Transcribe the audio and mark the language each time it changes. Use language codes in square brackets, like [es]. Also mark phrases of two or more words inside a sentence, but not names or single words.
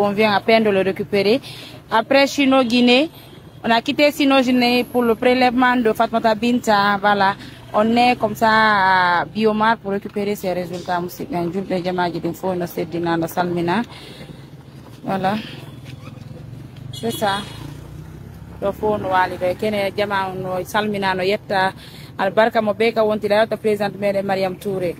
[fr] On vient à peine de le récupérer. Après Chino Guinée, on a quitté Chino Guinée pour le prélèvement de Fatoumata Binta. Voilà, on est comme ça à Biomar pour récupérer ces résultats. Voilà, c'est ça. Le fond [ff] wali be kene jama no salmina no yetta albarka mo be ka wonti [fr] la ta présidente [ff] Mariam Touré.